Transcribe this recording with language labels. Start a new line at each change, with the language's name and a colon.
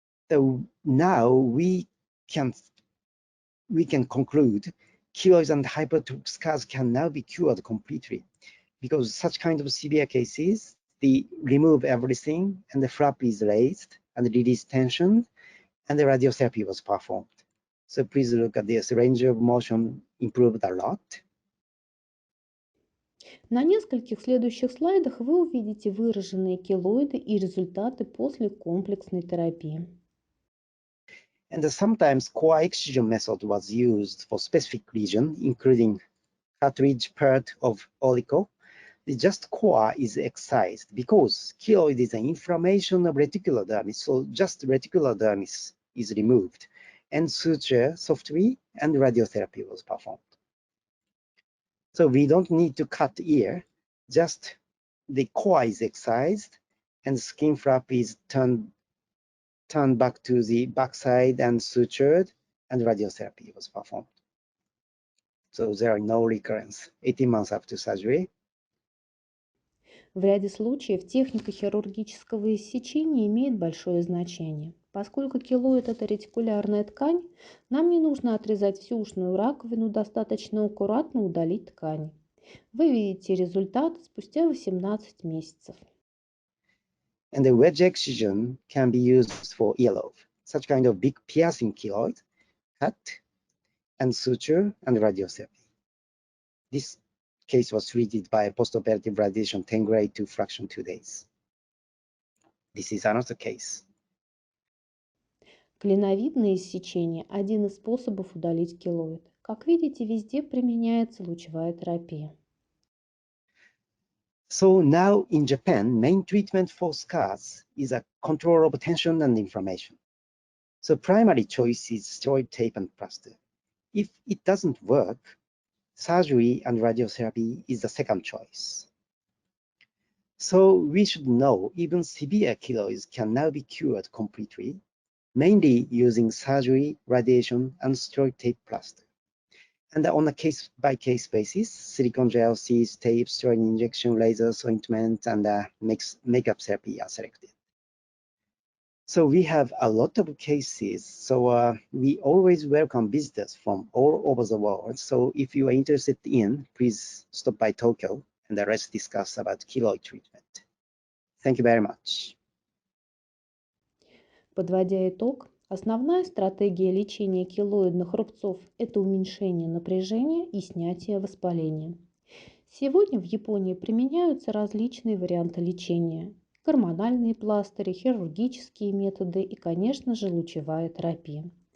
English: So now we can conclude keloids and hypertrophic scars can now be cured completely, because such kind of severe cases, they remove everything and the flap is raised and release tension and the radiotherapy was performed. So please look at this. Range of motion improved a lot.
Russian: На нескольких следующих слайдах вы увидите выраженные келоиды и результаты после комплексной терапии.
English: And sometimes core excision method was used for specific region, including cartilage part of auricle. The just core is excised because keloid is an inflammation of reticular dermis, so just reticular dermis is removed, and suture softly and radiotherapy was performed. So we don't need to cut ear, just the core is excised and skin flap is turned back to the backside and sutured, and radiotherapy was performed. So there are no recurrence 18 months after surgery.
Russian: В ряде случаев техника хирургического иссечения имеет большое значение. Поскольку келоид – это ретикулярная ткань, нам не нужно отрезать всю ушную раковину, достаточно аккуратно удалить ткань. Вы видите результат спустя 18 месяцев.
English: And the wedge excision can be used for earlobe, such kind of big piercing keloid, cut, and suture and radiotherapy. This case was treated by postoperative radiation 10 grade to fraction 2 days. This is another case.
Russian: Клиновидное иссечение – один из способов удалить келоид. Как видите, везде применяется лучевая терапия.
English: So now in Japan, main treatment for scars is a control of tension and inflammation. So primary choice is steroid tape and plaster. If it doesn't work, surgery and radiotherapy is the second choice. So we should know even severe keloids can now be cured completely, mainly using surgery, radiation, and steroid tape plaster. And on a case-by-case basis, silicone gel, seeds, tape, steroid injection, lasers, ointment, and makeup therapy are selected. So we have a lot of cases. So we always welcome visitors from all over the world. So if you are interested in, please stop by Tokyo and let's discuss about keloid treatment. Thank you very much.
Russian: Подводя итог, основная стратегия лечения келоидных рубцов – это уменьшение напряжения и снятие воспаления. Сегодня в Японии применяются различные варианты лечения – гормональные пластыри, хирургические методы и, конечно же, лучевая терапия.